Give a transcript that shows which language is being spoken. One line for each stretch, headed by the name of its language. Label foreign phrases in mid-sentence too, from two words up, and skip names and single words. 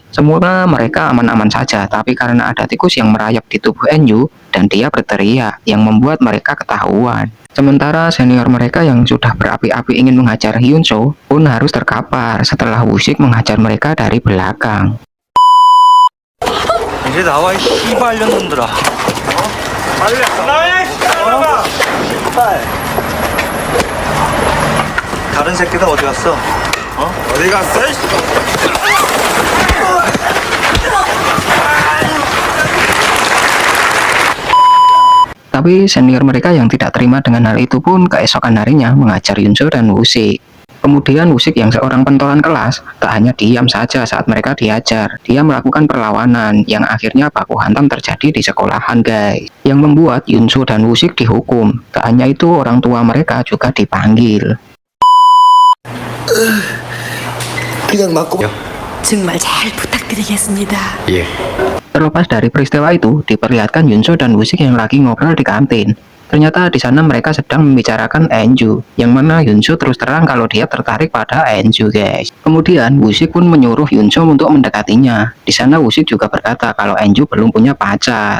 Indonesian: Semula mereka aman-aman saja, tapi karena ada tikus yang merayap di tubuh Enju dan dia berteriak yang membuat mereka ketahuan. Sementara senior mereka yang sudah berapi-api ingin menghajar Yunso pun harus terkapar setelah Wusik menghajar mereka dari belakang.
Korean: 이제 나와 이 씨발년 놈들아. 다른 새끼들 어디 갔어? 어디 갔어?
Indonesian: Tapi senior mereka yang tidak terima dengan hal itu pun keesokan harinya mengajar Yunso dan Wusik. Kemudian Wusik yang seorang pentolan kelas tak hanya diam saja saat mereka diajar, dia melakukan perlawanan yang akhirnya baku hantam terjadi di sekolahan, guys, yang membuat Yunso dan Wusik dihukum. Tak hanya itu, orang tua mereka juga dipanggil.
Korean: 그냥 맞고. 정말 잘 부탁드리겠습니다. 예.
Indonesian: Terlepas dari peristiwa itu, diperlihatkan Yunso dan Wusik yang lagi ngobrol di kantin. Ternyata di sana mereka sedang membicarakan Enju, yang mana Yunso terus terang kalau dia tertarik pada Enju, guys. Kemudian Wusik pun menyuruh Yunso untuk mendekatinya. Di sana Wusik juga berkata kalau Enju belum punya pacar.